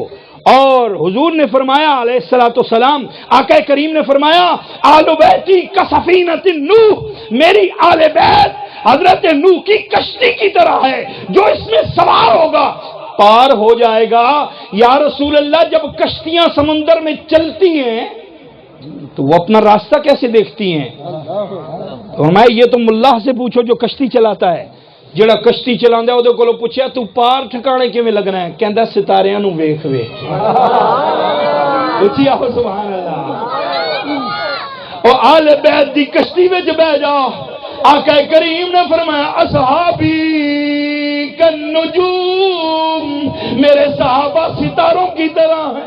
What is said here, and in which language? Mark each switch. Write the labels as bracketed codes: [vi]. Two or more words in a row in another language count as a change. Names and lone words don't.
[ur] اور حضور نے فرمایا [ar] علیہ السلام، [ur] آقا کریم نے فرمایا [ar] آل بیتی کسفینۃ نوح، [ur] میری آل بیت حضرت نوح کی کشتی کی طرح ہے، جو اس میں سوار ہوگا پار ہو جائے گا۔ یا رسول اللہ، جب کشتیاں سمندر میں چلتی ہیں تو وہ اپنا راستہ کیسے دیکھتی ہیں؟ فرمایا یہ تم اللہ سے پوچھو جو کشتی چلاتا ہے۔ [pa] جڑا کشتی چلاندا ہے، اودے کولوں پوچھیا تو پار ٹھکانے کیویں لگنا ہے؟ کہندا ستاریاں نو ویکھ ویکھ۔ اچھی آہو سبحان اللہ۔ او آل بیت دی کشتی وچ بیٹھ جا، آقا کریم نے فرمایا [ar] اصحابی کالنجوم، [ur] میرے صحابہ ستاروں کی طرح ہیں۔